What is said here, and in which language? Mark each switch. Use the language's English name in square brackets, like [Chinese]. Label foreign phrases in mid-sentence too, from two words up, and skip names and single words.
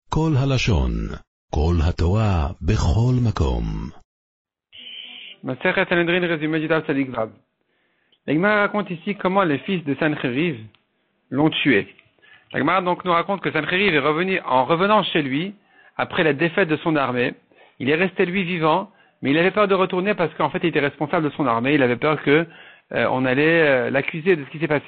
[Hebrew] כל הלשון, כל התורה, בכל מקום. מסכת סנהדרין, [French] résumé du [Hebrew] דף צדיק וו. [French] La Gemara raconte ici comment les fils de Sancheriv l'ont tué. La Gemara donc nous raconte que Sancheriv est revenu, en revenant chez lui, après la défaite de son armée, il est resté lui vivant, mais il avait peur de retourner parce qu'en fait il était responsable de son armée, il avait peur que on allait l'accuser de ce qui s'est passé.